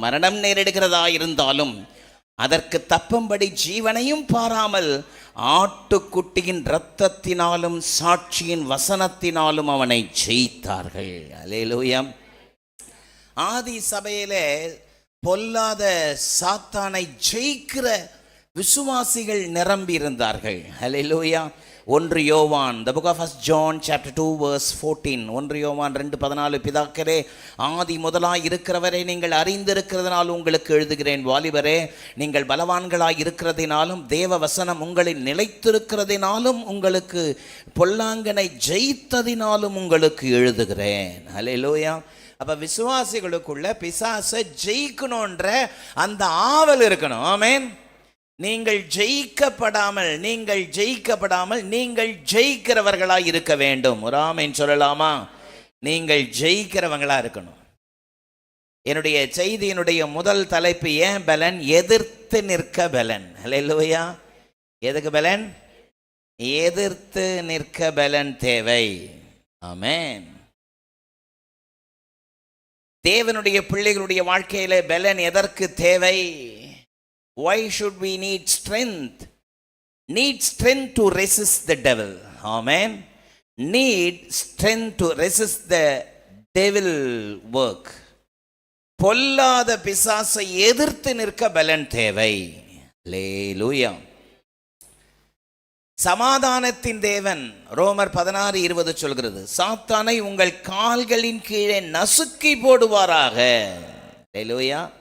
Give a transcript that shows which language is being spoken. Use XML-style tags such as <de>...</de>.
<ta>மரணம் நேரிடுகிறதா இருந்தாலும் அதற்கு தப்பும்படி ஜீவனையும் பாராமல் ஆட்டுக்குட்டியின் இரத்தத்தினாலும் சாட்சியின் வசனத்தினாலும் அவனை ஜெயித்தார்கள். அல்லேலூயா. ஆதி சபையிலே பொல்லாத சாத்தானை ஜெயிக்கிற விசுவாசிகள் நிரம்பி இருந்தார்கள். அல்லேலூயா.</ta> <en>1 யோவான், the book of 1 John chapter 2 verse 14.</en> <ta>1 யோவான் 2:14. பிதாக்களே, ஆதி முதலாய் இருக்கிறவரை நீங்கள் அறிந்திருக்கிறதுனால் உங்களுக்கு எழுதுகிறேன். வாலிபரே, நீங்கள் பலவான்களாய் இருக்கிறதினாலும் தேவ வசனம் உங்களில் நிலைத்திருக்கிறதினாலும் உங்களுக்கு பொல்லாங்கனை ஜெயித்ததினாலும் உங்களுக்கு எழுதுகிறேன். அல்லேலூயா. அப்போ விசுவாசிகளுக்குள்ள பிசாசை ஜெயிக்கணுன்ற அந்த ஆவல் இருக்கணும். ஆமென். நீங்கள் ஜெயிக்கப்படாமல் நீங்கள் ஜெயிக்கிறவர்களாக இருக்க வேண்டும். ஒரு ஆமென் சொல்லலாமா? நீங்கள் ஜெயிக்கிறவங்களாக இருக்கணும். என்னுடைய செய்தியினுடைய முதல் தலைப்பு ஏன் பலன்? எதிர்த்து நிற்க பலன். அல்லேலூயா. எதுக்கு பலன்? எதிர்த்து நிற்க பலன் தேவை. ஆமென். தேவனுடைய பிள்ளைகளுடைய வாழ்க்கையில பலன் எதற்கு தேவை?</ta> <en>Why should we need strength? Need strength to resist the devil. Amen. Need strength to resist the devil work.</en> <ta>பொல்லாத பிசாசை எதிர்த்து நிற்க பலன் தேவை. அல்லேலூயா. சமாதானத்தின் தேவன் ரோமர் 16:20 சொல்கிறது, சாத்தானை உங்கள் கால்களின் கீழே நசுக்கி போடுவாராக. அல்லேலூயா.</ta>